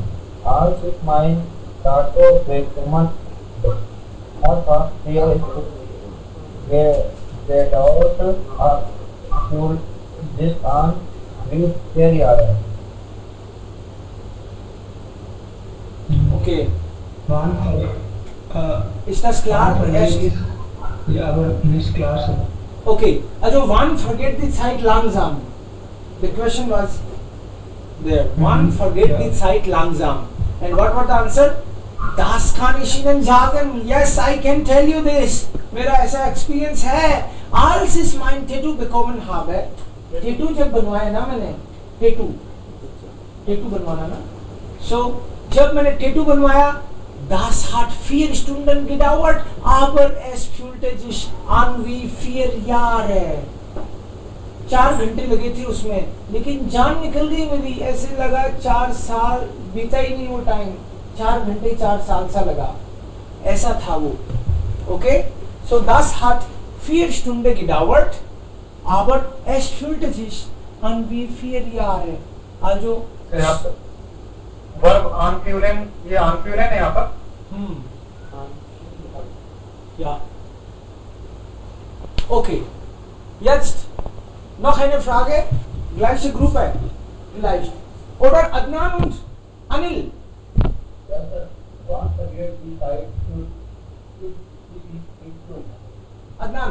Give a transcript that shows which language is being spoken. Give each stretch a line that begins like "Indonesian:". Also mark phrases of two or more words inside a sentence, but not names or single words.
German: Als ich mein Tattoo bekommen habe, hier ist gedauert, für das an wie 4 Jahre. Okay, Wann ist das klar? Erst? Ja, aber nicht klar. So. Okay, also wann vergeht die Zeit langsam?
English: The question was there.
German: Wann vergeht die Zeit langsam?
English: And what was the answer?
German: Das kann ich Ihnen sagen.
English: Yes, I can tell you this.
Hindi: मेरा ऐसा एक्सपीरियंस है.
German: als ich mein Tattoo bekommen habe,
Hindi: Tattoo जब बनवाया ना मैंने, Tattoo बनवाना ना, so जब मैंने Tattoo बनवाया,
German: das hat 4 Stunden gedauert, aber es fühlte sich an wie 4 Jahre.
Hindi: 4 घंटे लगे थे उसमें, लेकिन जान निकल गई मेरी, ऐसे लगा 4 साल बीता ही नहीं वो टाइम, 4 घंटे 4 साल सा लगा, ऐसा था वो. ओके,
German: so das hat 4 Stunden gedauert, aber es fühlte sich an wie 4 Jahre. Also
Hindi: वर्ब आनफ्यूलन, ये आनफ्यूलन है यहाँ पर.
German: Ja. Okay. Jetzt noch eine Frage. Gleiche Gruppe. Vielleicht. Oder Adnan und Anil. Adnan.